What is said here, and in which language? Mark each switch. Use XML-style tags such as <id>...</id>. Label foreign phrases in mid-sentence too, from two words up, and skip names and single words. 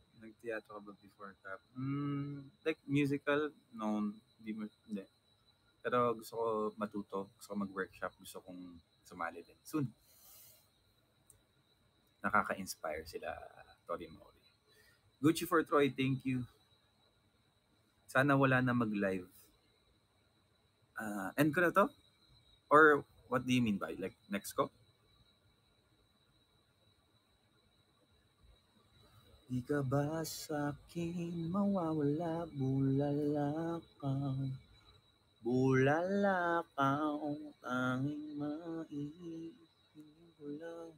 <tl>Nag-teatro ka ba before ka?</tl> <en>Like musical? No, hindi.</en> <tl>Pero gusto ko matuto, gusto ko mag-workshop, gusto kong sumali din. Soon. Nakaka-inspire sila, Tori Mori.</tl> <en>Gucci for Troy, thank you.</en> <tl>Sana wala na mag-live. End ko na to?</tl> <en>Or what do you mean by? Like, next ko?</en> <tl>Di ka ba sa'kin mawawala, bulala ka. Bulala ka, tanging maiibig ko lang.</tl>